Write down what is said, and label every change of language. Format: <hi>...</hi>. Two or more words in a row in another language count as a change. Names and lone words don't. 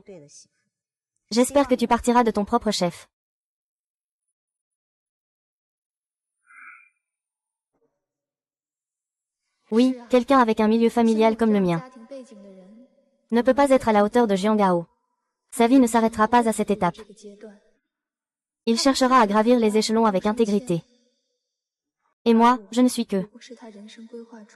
<fr>J'espère que tu partiras de ton propre chef. Oui, quelqu'un avec un milieu familial comme le mien. Ne peut pas être à la hauteur de Jiang Gao. Sa vie ne s'arrêtera pas à cette étape.</fr> <zh>这个阶段，</zh> <fr>Il cherchera à gravir les échelons avec intégrité. Et moi, je ne suis que</fr> <zh>不是他人生规划中</zh>